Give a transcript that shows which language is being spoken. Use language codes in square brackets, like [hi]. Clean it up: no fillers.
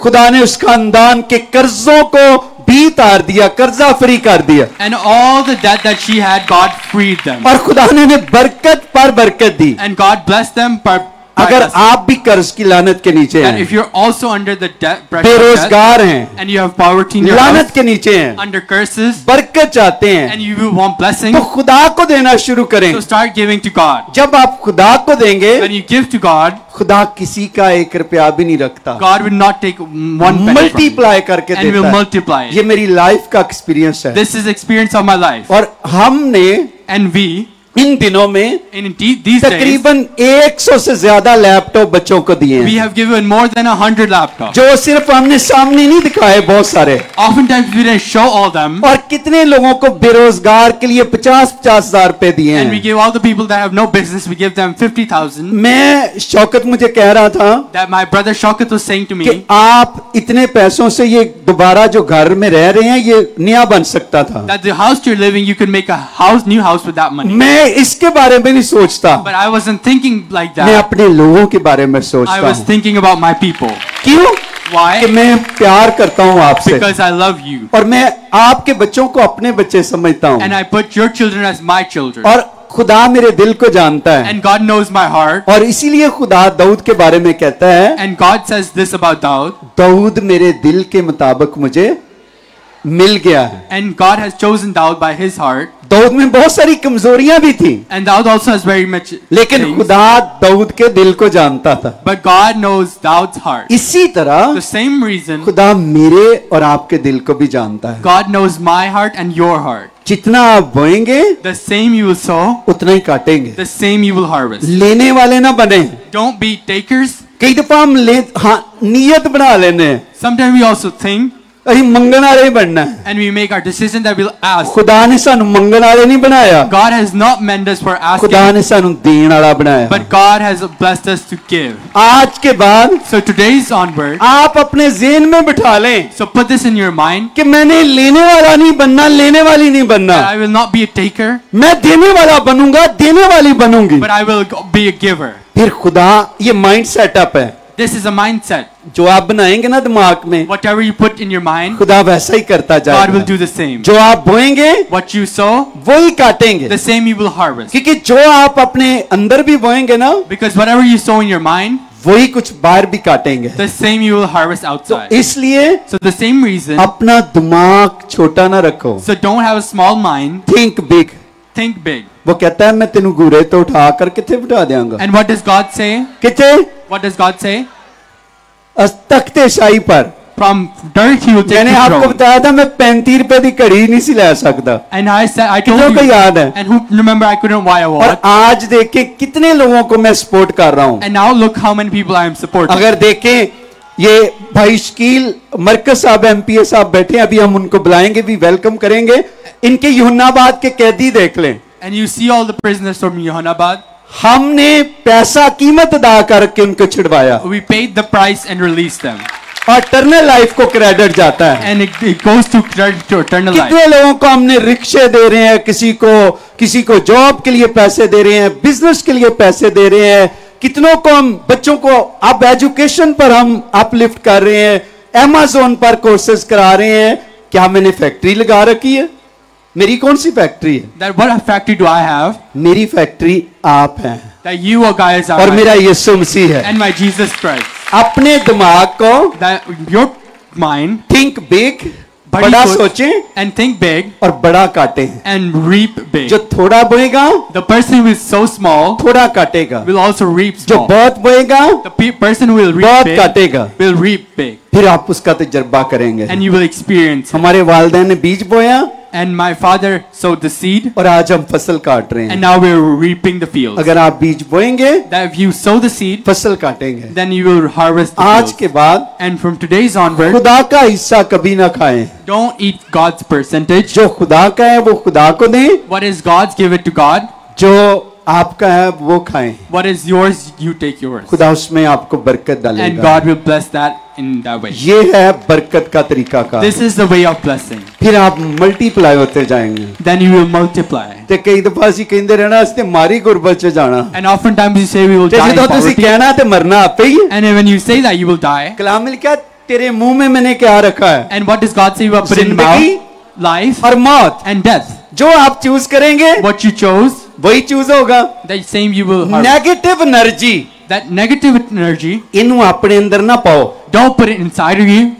[hi] खुदा ने उस खानदान के कर्जों को भी तार दिया, कर्जा फ्री कर दिया, [en] and all the debt that she had, God freed them. [hi] और खुदा ने बरकत पर बरकत दी। [en] And God blessed them by [hi] अगर [en] blessing. [hi] आप भी कर्ज की लानत के नीचे [en] And [hi] हैं, [en] if you're also under the debt, pressure of debt, [hi] बेरोजगार हैं, [en] and you have poverty in your [hi] लानत [en] house, [hi] के नीचे हैं, [en] under curses, [hi] बरकत चाहते [en] and [hi] हैं, [en] you want blessing, [hi] तो खुदा को देना शुरू करें। [en] so start giving to God. [hi] जब आप खुदा को देंगे, [en] When you give to God, [hi] खुदा किसी का 1 रुपया भी नहीं रखता, [en] God will not take one penny from you, [hi] multiply करके [en] and will [hi] देता है। [en] multiply [hi] ये [en] it. [hi] मेरी लाइफ का एक्सपीरियंस है। [en] This is experience of my life. [hi] और हमने [en] And we, [hi] इन दिनों में [en] in these days, [hi] तकरीबन 100 से ज्यादा लैपटॉप बच्चों को दिए [en] we [hi] हैं, [en] have given more than 100 laptops. [hi] जो सिर्फ हमने सामने नहीं दिखाए, बहुत सारे। [en] Oftentimes we didn't show all them, [hi] और कितने लोगों को बेरोजगार के लिए 50-50 हजार रुपए दिए [en] and we [hi] हैं। [en] give all the people that have no business, we give them 50,000. [hi] मैं शौकत मुझे कह रहा था [en] That my brother Shaukat was saying to me, [hi] कि आप इतने पैसों से ये दोबारा जो घर में रह रहे हैं ये नया बन सकता था। [en] that the house you're living, you could make a house, new house with that money. [hi] मैं इसके बारे में नहीं सोचता, [en] But I wasn't thinking like [hi] मैं [en] that. [hi] अपने लोगों के बारे में [en] I [hi] सोचता [en] was [hi] हूँ। [en] thinking about my people. [hi] क्यों? [en] Why? [hi] कि मैं प्यार करता हूँ आपसे, [en] Because I love you. [hi] और मैं आपके बच्चों को अपने बच्चे समझता हूँ, [en] And I put your children as my children. [hi] और खुदा मेरे दिल को जानता है। [en] And God knows my heart. [hi] और इसीलिए खुदा दाऊद के बारे में कहता है, [en] And God says this about Daud. [hi] Dawood मेरे दिल के मुताबिक मुझे मिल गया है। [en] And God has chosen Daud by his heart. [hi] Dawood में बहुत सारी कमजोरियां भी थी, [en] And Daud also has very much [hi] लेकिन [en] things. [hi] खुदा दाऊद के दिल को जानता था। [en] But God knows Daud's heart. [hi] इसी तरह [en] The same reason [hi] खुदा मेरे और आपके दिल को भी जानता है। [en] God knows my heart and your heart. [hi] जितना आप बोएंगे [en] The same you will sow, [hi] उतना ही काटेंगे। [en] the same you will harvest. [hi] लेने वाले ना बने। [en] Don't be takers. [hi] कई दफा हम हाँ नियत बना लेने हैं, [en] Sometimes we also think, [hi] अभी मंगन वाले ही बनना है। [en] and we make our decision that we'll ask. [pa] खुदा ने सानू मंगन वाले नहीं बनाया, [en] God has not meant us for [hi] खुदा [en] asking, [pa] ने सानू देन वाला बनाया। [en] but God has blessed us to give. [hi] आज के बाद [en] So today's onward, [hi] आप अपने ज़हन में बिठा लें [en] so put this in your mind, [hi] कि मैंने लेने वाला नहीं बनना, लेने वाली नहीं बनना, [en] that I will not be a taker, [hi] मैं देने वाला बनूंगा, देने वाली बनूंगी। [en] but I will be a giver. [hi] फिर खुदा, ये माइंड सेटअप है [en] This is a mindset. [hi] जो आप बनाएंगे ना दिमाग में, [en] Whatever you put in your mind, [hi] खुदा वैसा ही करता [en] God will [hi] जाएगा। [en] do the same. [hi] जो आप बोएंगे [en] What you sow, [hi] वही काटेंगे, [en] the same you will harvest. [hi] क्योंकि जो आप अपने अंदर भी बोएंगे ना [en] Because whatever you sow in your mind, [hi] वही कुछ बाहर भी काटेंगे। [en] the same you will harvest [hi] तो [en] outside. [hi] इसलिए [en] So the same reason, [hi] अपना दिमाग छोटा ना रखो, [en] so don't have a small mind, [hi] think big. [en] think big. [pa] वो कहता है मैं तेनू घूरे तो उठा कर किथे बिठा देंगा, [en] And what does God say? [pa] किथे? [en] What does God say? [hi] तख्ते शाही पर। [en] From dirt he will take [hi] मैंने [en] the [hi] आपको [en] throne. [hi] बताया था मैं 35 रुपए की घड़ी नहीं सी ले सकता, [en] And I said, I [hi] कितनों [en] told [hi] को [en] you, [hi] याद है? [en] and who remember I couldn't buy a [hi] और [en] watch. [hi] आज देखे कितने लोगों को मैं सपोर्ट कर रहा हूँ। [en] And now look how many people I am supporting. [hi] अगर देखें ये भाई शकील मरकज साहब एमपीए साहब बैठे हैं, अभी हम उनको बुलाएंगे भी, वेलकम करेंगे। इनके यूहन्नाबाद के कैदी देख लें, [en] and you see all the prisoners from Johannabad, [hi] हमने पैसा कीमत अदा करके उनको छुड़वाया [en] we paid the price and released them. [hi] और इटर्नल लाइफ को क्रेडिट जाता है। [en] And it goes to credit to eternal life. [hi] कितने लोगों को हमने रिक्शे दे रहे हैं, किसी को जॉब के लिए पैसे दे रहे हैं, बिजनेस के लिए पैसे दे रहे हैं, कितनों को हम बच्चों को अब एजुकेशन पर हम अपलिफ्ट कर रहे हैं, Amazon पर कोर्सेज करा रहे हैं। क्या मैंने फैक्ट्री लगा रखी है? मेरी कौन सी फैक्ट्री है? [en] That what factory do I have? [hi] मेरी फैक्ट्री आप हैं [en] That you guys are. [hi] और मेरा यीशु मसीह है। [en] And my Jesus Christ. [hi] अपने दिमाग को [en] That your mind. [hi] Think big, बड़ा सोचें [en] and think big [hi] और बड़ा काटें [en] and reap big. [hi] जो थोड़ा बोएगा [en] the person who is so small [hi] थोड़ा काटेगा, [en] will also reap [hi] जो [en] small. [hi] बहुत बोएगा [en] the person who will reap [hi] बहुत [en] big [hi] काटेगा, [en] will reap big. [hi] फिर आप उसका तजर्बा करेंगे। [en] and you will experience it. [hi] हमारे वालिदैन ने बीज बोया [en] and my father sowed the seed [hi] और आज हम फसल काट रहे [en] and [hi] हैं। [en] now we're reaping the fields. [hi] अगर आप बीज बोएंगे [en] that if you sow the seed [hi] फसल काटेंगे। [en] then you will harvest the [hi] आज [en] fields. [hi] के बाद [en] and from today's onward [hi] खुदा का हिस्सा कभी ना खाएं। [en] don't eat God's percentage. [hi] जो खुदा का है वो खुदा को दें, [en] what is God's, give it to God. [hi] जो आपका है वो खाएं। [en] what is yours, you take yours. [hi] खुदा उसमें आपको बरकत [en] and [hi] डालेगा। [en] God will bless that in that way. [hi] ये है बरकत का तरीका का। [en] this is the way of blessing. [hi] फिर आप मल्टीप्लाई होते जाएंगे। [en] then you will multiply. [pa] ते कई दफा ਅਸੀਂ ਕਹਿੰਦੇ ਰਹਿਣਾ ਅਸੀਂ ਤੇ ਮਾਰੀ ਗੁਰਬਤ ਚ ਜਾਣਾ। [en] and oftentimes you say we will [pa] ਤੇ [en] die in [pa] ਜਦੋਂ ਤੁਸੀਂ [en] poverty. [pa] ਕਹਿਣਾ ਤੇ ਮਰਨਾ ਆਪੇ ਹੀ ਹੈ। [en] and when you say that you will die. [hi] कलाम में लिखा तेरे मुंह में मैंने क्या रखा है? [en] and what does God say you have put in [hi] जिंदगी [en] mouth? life [hi] और मौत। [en] and death. [hi] जो आप चूज करेंगे [en] what you chose, [hi] वही चूज होगा। [en] that same you will harvest. [hi] Negative energy [en] that negative energy [hi] इन्हू अपने अंदर ना पाओ। [en] don't put it inside of you.